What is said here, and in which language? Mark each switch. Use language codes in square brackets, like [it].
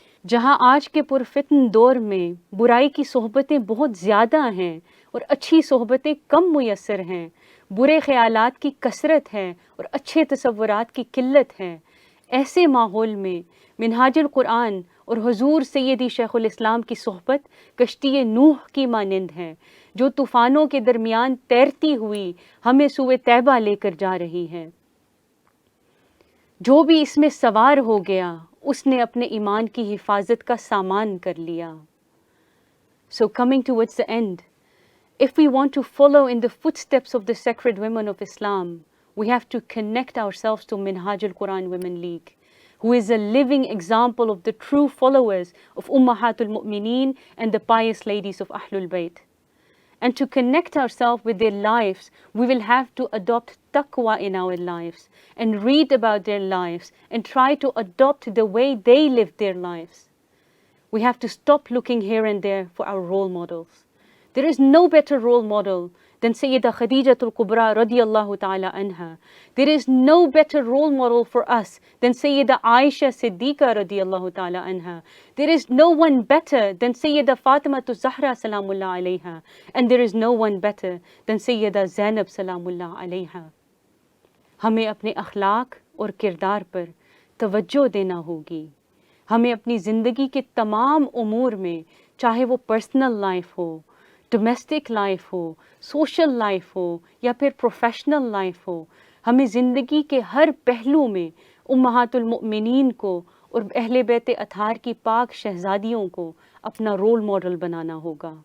[ur] جہاں آج کے پرفتن دور میں برائی کی صحبتیں بہت زیادہ ہیں اور اچھی صحبتیں کم میسر ہیں، برے خیالات کی کثرت ہے اور اچھے تصورات کی قلت ہے، ایسے ماحول میں منہاج القرآن اور حضور سیدی شیخ الاسلام کی صحبت کشتی نوح کی مانند ہے جو طوفانوں کے درمیان تیرتی ہوئی ہمیں سوئے طیبہ لے کر جا رہی ہے. جو بھی اس میں سوار ہو گیا اس نے اپنے ایمان کی حفاظت کا سامان کر لیا. [en] So coming towards the end, if we want to follow in the footsteps of the sacred women of Islam, we have to connect ourselves to Minhaj al-Quran Women League, who is a living example of the true followers of Ummahatul Mu'mineen and the pious ladies of Ahlul Bayt. And to connect ourselves with their lives, we will have to adopt taqwa in our lives and read about their lives and try to adopt the way they live their lives. We have to stop looking here and there for our role models. There is no better role model than Sayyida Khadijatul Kubra radiyallahu ta'ala anha. There is no better role model for us than Sayyida Aisha Siddiqa radiyallahu ta'ala anha. There is no one better than Sayyida Fatimatu Zahra salamullah alayha. And there is no one better than Sayyida Zainab salamullah alayha. [ur] ہمیں اپنے اخلاق اور کردار پر توجہ دینا ہوگی. ہمیں اپنی زندگی کے تمام امور میں، چاہے وہ پرسنل لائف ہو، ڈومیسٹک لائف ہو، سوشل لائف ہو یا پھر پروفیشنل لائف ہو، ہمیں زندگی کے ہر پہلو میں امہات المؤمنین کو اور اہل بیت اطہار کی پاک شہزادیوں کو اپنا رول ماڈل بنانا ہوگا.